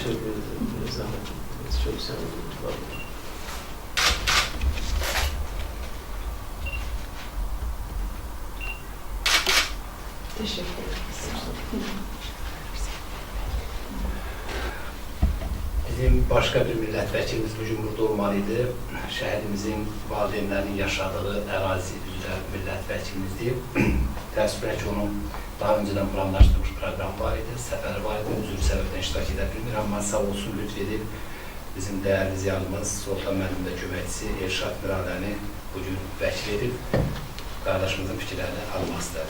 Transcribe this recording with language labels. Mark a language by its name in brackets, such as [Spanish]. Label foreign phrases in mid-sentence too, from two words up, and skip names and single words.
[Turkish] teşekkür ederim. Zahmet ettiniz. Çok sağ olun. Teşekkür ederim. Bizim başka bir milletvekilimiz bugün burada olmalıydı. [Azerbaijani] Şehrimizin valideynlerinin yaşadığı ərazi üzrə milletvekilimiz təəssüflər ki, onun [Turkish] daha önceden [Azerbaijani] planlaşdırılmış program var idi, səfəri var idi, üzrü səbəbdən iştirak edə bilmir, amma sağ olsun lütf edib bizim değerli ziyalımız Sultan müəllim və köməkçisi Elşad Miradəni bugün vəkil edib qardaşımızın fikirlərini almaq istədik.